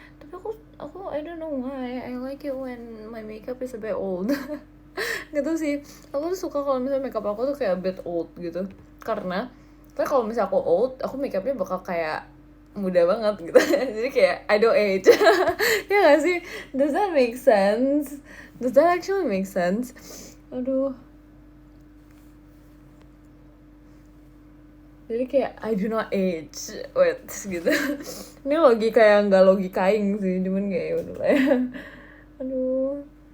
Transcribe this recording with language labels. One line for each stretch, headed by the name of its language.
Indonesian: Tapi aku
English: I don't know why. I like it when my makeup is a bit old.
Indonesian: gitu sih. Aku tuh suka kalau misalnya makeup aku tuh kayak
English: a bit old
Indonesian: gitu, karena kalau misalnya aku old, aku makeupnya bakal kayak muda banget gitu. Jadi kayak
English: I don't age.
Indonesian: Ya gak sih?
English: Does that make sense? Does that actually make sense?
Indonesian: Aduh. Jadi kayak
English: I do not age. Wait,
Indonesian: gitu. Ini logika yang gak logikaing sih, cuman kayak udah lah ya. Aduh.